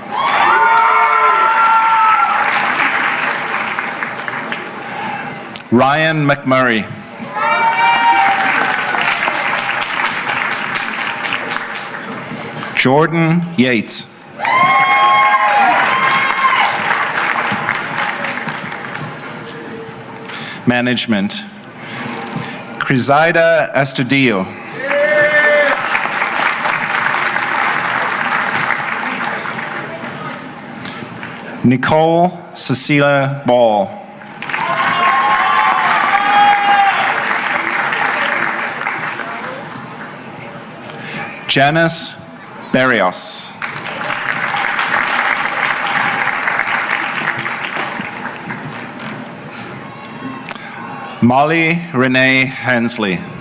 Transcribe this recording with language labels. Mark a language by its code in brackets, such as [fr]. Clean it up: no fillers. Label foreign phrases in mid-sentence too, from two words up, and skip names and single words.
[en] Ryan McMurray. Jordan Yates. Management. Crisida Astudillo. Nicole Cecilia Ball. Janice Barrios. Molly Renee Hensley.